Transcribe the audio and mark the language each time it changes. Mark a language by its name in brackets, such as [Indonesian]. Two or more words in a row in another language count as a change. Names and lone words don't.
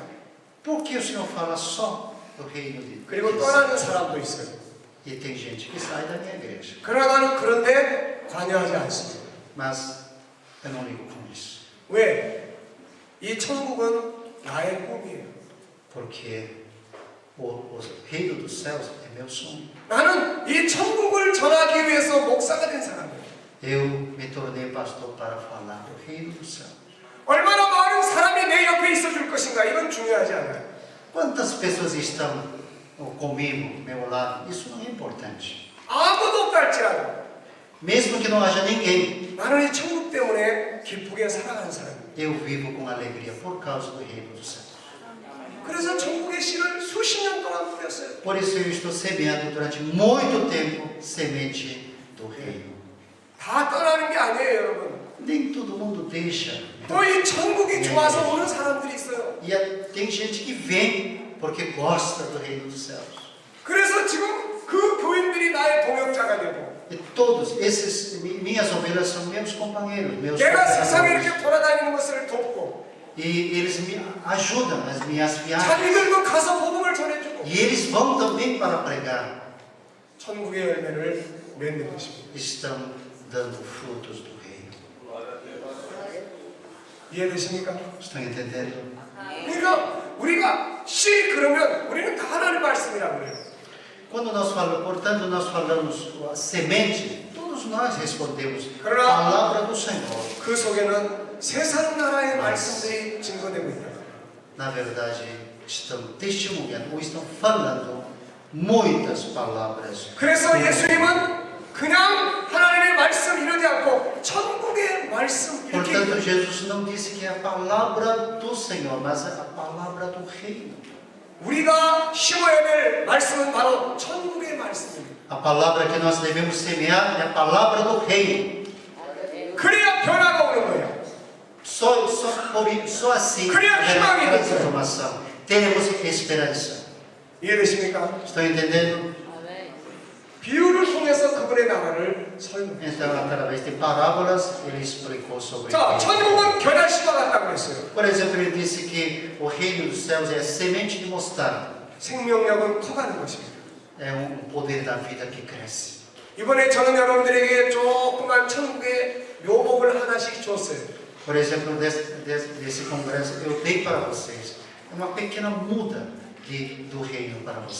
[Portuguese] Por que o senhor fala só do reino de [Korean] 그리고 [Portuguese] Deus? [Korean] 떠나는 사람도 있어요. [Portuguese] E tem gente que sai da minha igreja. [Korean] 그러나 나는 그런데 관여하지 않습니다. [Portuguese] Mas eu não ligo com isso. [Korean] 왜? 이 천국은 나의 꿈이에요. [Portuguese] Porque o reino dos céus é meu sonho. [Korean] 나는 이 천국을 전하기 위해서 목사가 된 사람이에요. [Portuguese] Eu me tornei pastor para falar do reino dos céus. [Korean] 얼마나 많은 사람이 내 옆에 있어줄 것인가 이건 중요하지 않아요. [Portuguese] Quantas pessoas estão comigo, meu lado? Isso não é importante. [Korean] 아무도 없다 할지라도 [Portuguese] Mesmo que não haja ninguém, [Korean] 나는 이 천국 때문에 기쁘게 살아가는 사람이에요. [Portuguese] eu vivo com alegria por causa do reino dos céus. [Korean] 그래서 천국의 씨를 수십 년 동안 뿌렸어요. [Portuguese] Por isso eu estou semeando durante muito tempo semente do reino. [Korean] 다 떠나는 게 아니에요, 여러분. [Portuguese] Nem todo mundo deixa. [Korean] 또 이 천국이 좋아서 오는 사람들이 있어요. [Portuguese] E tem gente que vem porque gosta do reino dos céus. [Korean] 그래서 지금 그 교인들이 나의 동역자가 되고 [Portuguese] E todos, minhas ovelhas são meus companheiros, meus [Korean] 내가 세상에 [Portuguese] cooperadores. [Korean] 이렇게 돌아다니는 것을 돕고 [Portuguese] E eles me ajudam nas minhas viagens. [Korean] 자기들도 가서 복음을 전해주고 [Portuguese] E eles vão também para pregar. [Korean] 천국의 열매를 맺는 것입니다. [Portuguese] Estão dando frutos do reino. [Korean] 이해되십니까? [Portuguese] Estão entendendo? [Korean] 그러니까 우리가 씨 그러면 우리는 다 하나님의 말씀이라고 그래요. [Portuguese] Quando nós falamos, portanto, nós falamos a semente, todos nós respondemos [Korean] 그러나 [Portuguese] palavra do Senhor. [Korean] 그 속에는 세상 나라의 말씀들이 증거되고 있다. [Portuguese] Na verdade, estão testemunhando ou estão falando muitas palavras. [Korean] 그래서 예수님은 그냥 하나님의 말씀 이러지 않고 천국의 말씀 이렇게 [Portuguese] Portanto, Jesus não disse que é a palavra do Senhor, mas é a palavra do reino. [Korean] 우리가 심어야 될 말씀은 바로 천국의 말씀입니다. [Portuguese] A palavra que nós devemos semear é a palavra do reino. [Korean] 그래야 변화가 오는 거예요. [Portuguese] Só assim [Korean] Cria 희망이 [Portuguese] haverá [Korean] 있어요. [Portuguese] transformação. Teremos esperança. [Korean] 이해되십니까? [Portuguese] Estão entendendo? [Korean] 비유를 통해서 그분의 나라를 설명해요. [Portuguese] Então, através de parábolas, ele explicou sobre [Korean] 자, [Portuguese] isso. [Korean] 천국은 결야씨와 같다고 그랬어요. [Portuguese] Por exemplo, ele disse que o reino dos céus é a semente de mostarda. [Korean] 생명력은 커가는 것입니다. [Portuguese] É poder da vida que cresce. [Korean] 이번에 저는 여러분들에게 조그만 천국의 묘목을 하나씩 줬어요. [Portuguese] Por exemplo, desse congresso, eu dei para vocês uma pequena muda do reino para vocês.